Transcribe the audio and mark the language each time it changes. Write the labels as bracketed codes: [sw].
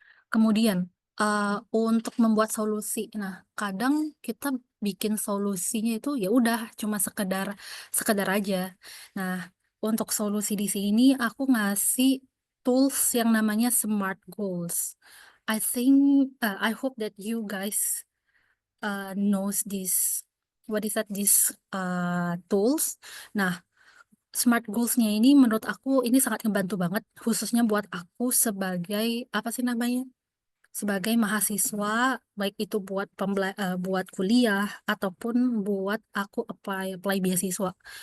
[id] Kemudian untuk membuat solusi. Nah, kadang kita bikin solusinya itu ya udah cuma sekedar sekedar aja. Nah, untuk solusi di sini aku ngasih tools yang namanya SMART goals. [en] I hope that you guys knows this what is that, this, tools. [id] Nah, smart goals-nya ini menurut aku ini sangat ngebantu banget, khususnya buat aku sebagai, apa sih namanya, sebagai mahasiswa, baik itu buat kuliah ataupun buat aku apply beasiswa.